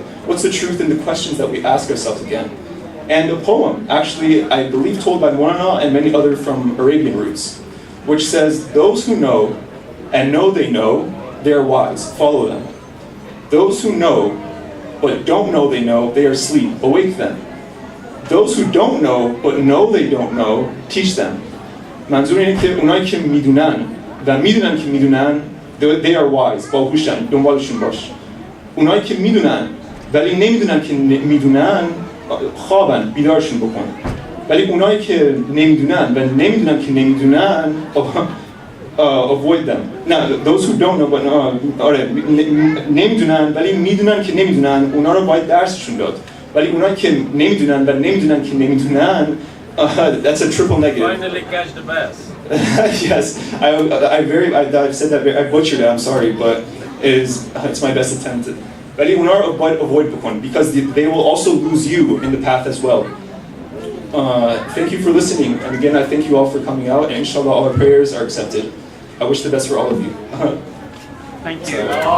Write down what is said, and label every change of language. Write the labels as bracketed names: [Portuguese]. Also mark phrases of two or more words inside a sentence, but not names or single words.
[English] What's the truth in the questions that we ask ourselves again? And a poem, actually, I believe told by Muana and many other from Arabian roots, which says, those who know and know they are wise, follow them. Those who know, but don't know they are asleep, awake them. Those who don't know, but know they don't know, teach them. [Persian] منظور اینه که اونایی که میدونن و میدونن که میدونن [English] they are wise، [Persian] باهوشن، دنبالشون باش. اونایی که میدونن ولی نمیدونن که میدونن خوابن، بیدارشون بکن. ولی اونایی که نمیدونن و نمیدونن که نمیدونن [English] avoid them. Now, those who don't know but [Persian] آره نمیدونن ولی میدونن که نمیدونن، اونا رو باید درسشون داد. ولی اونایی که نمیدونن و نمیدونن که نمیدونن [English] that's a triple negative. Finally catch the bass. Yes, I've said that I butchered it. I'm sorry, but it's my best attempt. [Persian] ولی اونا رو avoid بکن [English] because they will also lose you in the path as well. Thank you for listening, and again I thank you all for coming out, and inshallah all our prayers are accepted. I wish the best for all of you. Thank you.